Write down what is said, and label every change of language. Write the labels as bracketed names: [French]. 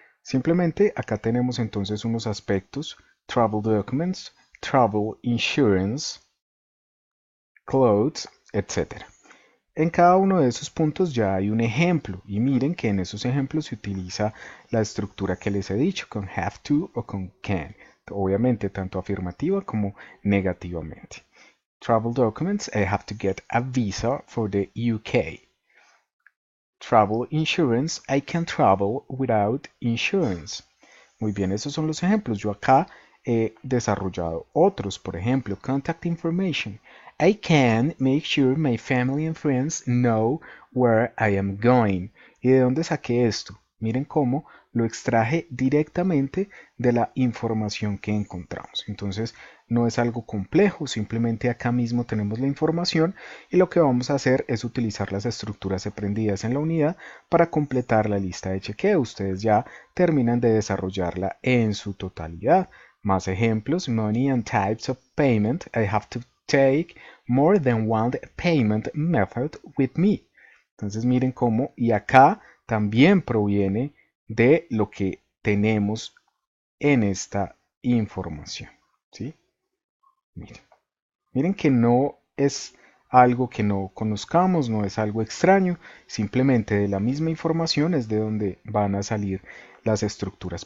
[Spanish] Simplemente acá tenemos entonces unos aspectos: [English] travel documents, travel insurance, clothes, [Spanish] etc. En cada uno de esos puntos ya hay un ejemplo y miren que en esos ejemplos se utiliza la estructura que les he dicho, con have to o con can, obviamente tanto afirmativa como negativamente. [English] Travel documents, I have to get a visa for the UK. Travel insurance, I can travel without insurance. [Spanish] Muy bien, esos son los ejemplos. Yo acá he desarrollado otros, por ejemplo, contact information. [English] I can make sure my family and friends know where I am going. [Spanish] ¿Y de dónde saqué esto? Miren cómo lo extraje directamente de la información que encontramos. Entonces, no es algo complejo, simplemente acá mismo tenemos la información y lo que vamos a hacer es utilizar las estructuras aprendidas en la unidad para completar la lista de chequeo. Ustedes ya terminan de desarrollarla en su totalidad. Más ejemplos: [English] money and types of payment. I have to take more than one payment method with me. [Spanish] Entonces miren cómo, y acá también proviene de lo que tenemos en esta información, ¿sí? Miren, miren que no es algo que no conozcamos, no es algo extraño, simplemente de la misma información es de donde van a salir las estructuras.